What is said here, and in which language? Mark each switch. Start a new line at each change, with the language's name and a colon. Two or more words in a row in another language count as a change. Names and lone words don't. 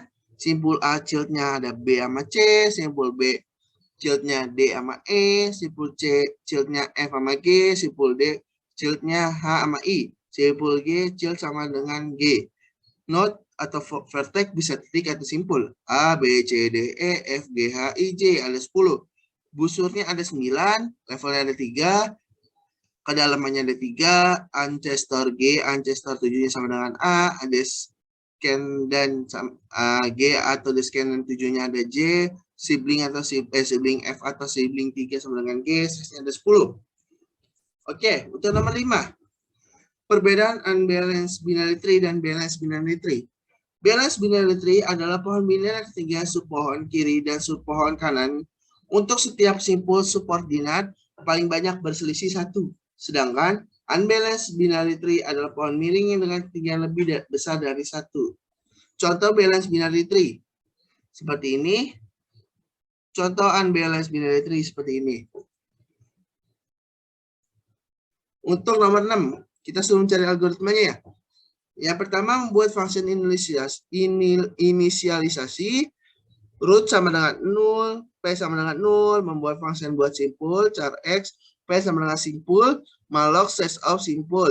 Indonesian: Simpul A childnya ada B sama C, simpul B childnya D sama E, simpul C childnya F sama G, simpul D childnya H sama I, simpul G child sama dengan G. Node atau vertex bisa titik atau simpul. A, B, C, D, E, F, G, H, I, J ada 10. Busurnya ada 9, levelnya ada 3, kedalamannya ada 3, ancestor G, ancestor 7-nya sama dengan A, ada scan dan G atau descendant 7-nya ada J, sibling atau sibling F atau sibling 3 sama dengan G, size-nya ada 10. Oke, untuk nomor 5. Perbedaan
English: unbalanced binary tree
Indonesian: dan
English: balanced binary tree. Balanced binary tree
Indonesian: adalah pohon biner ketiga subpohon kiri dan subpohon kanan. Untuk setiap simpul subordinat paling banyak berselisih 1. Sedangkan
English: unbalanced binary tree
Indonesian: adalah pohon miring yang dengan ketinggian lebih besar dari 1. Contoh
English: balanced binary tree
Indonesian: seperti ini. Contoh
English: unbalanced binary tree
Indonesian: seperti ini. Untuk nomor 6, kita suruh mencari algoritmanya ya. Yang pertama membuat function inisialisasi, root sama dengan 0, P sama dengan 0, membuat function buat simpul, char X, P sama dengan simpul, malloc
English: size of
Indonesian: simpul.